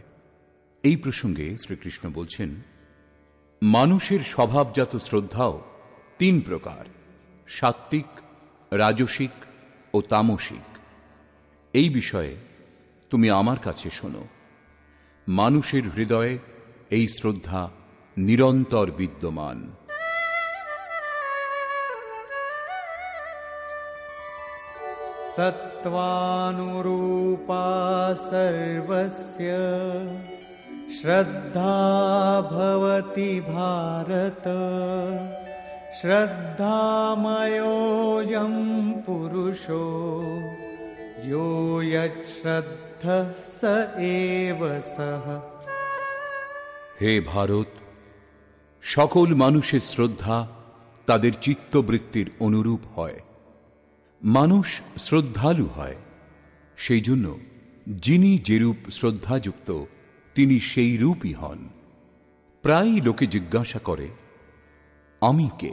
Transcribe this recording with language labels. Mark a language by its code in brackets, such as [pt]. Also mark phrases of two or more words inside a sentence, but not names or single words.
[bn] এই প্রসঙ্গে শ্রীকৃষ্ণ বলছেন, মানুষের স্বভাবজাত শ্রদ্ধাও তিন প্রকার, সাত্ত্বিক, রাজসিক ও তামসিক। এই বিষয়ে তুমি আমার কাছে শোনো। মানুষের হৃদয়ে এই শ্রদ্ধা নিরন্তর বিদ্যমান। [sa] सत्त्वानुरूपा सर्वस्य श्रद्धा भवति भारत श्रद्धामयोऽयं पुरुषो यो यच्छ्रद्धः स एव सः। [bn] হে ভারত, সকল মানুষের শ্রদ্ধা তাদের চিত্তবৃত্তির অনুরূপ হয়। মানুষ শ্রদ্ধালু হয়, সেই জন্য যিনি যেরূপ শ্রদ্ধাযুক্ত তিনি সেই রূপই হন। প্রায় লোকে জিজ্ঞাসা করে, আমি কে?